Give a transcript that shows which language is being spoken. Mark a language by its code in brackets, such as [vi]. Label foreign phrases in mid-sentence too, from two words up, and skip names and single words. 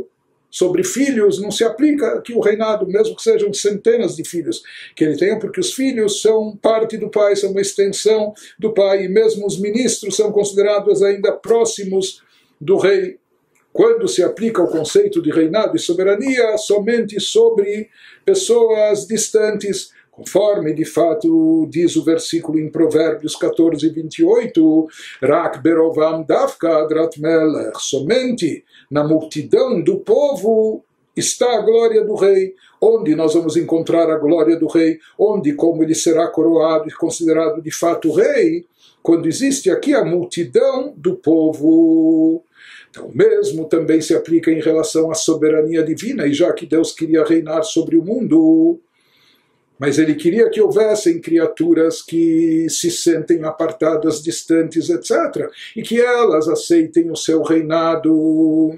[pt] Sobre filhos não se aplica que o reinado, mesmo que sejam centenas de filhos que ele tenha, porque os filhos são parte do pai, são uma extensão do pai, e mesmo os ministros são considerados ainda próximos do rei. quando se aplica o conceito de reinado e soberania somente sobre pessoas distantes, conforme de fato diz o versículo em Provérbios 14, 28, [he] רק ברב עם דווקא הדרת מלך, [pt] somente na multidão do povo está a glória do rei. Onde nós vamos encontrar a glória do rei? Onde, como ele será coroado e considerado de fato rei? Quando existe aqui a multidão do povo. Então, mesmo também se aplica em relação à soberania divina, e já que Deus queria reinar sobre o mundo, mas ele queria que houvessem criaturas que se sentem apartadas, distantes, etc., e que elas aceitem o seu reinado.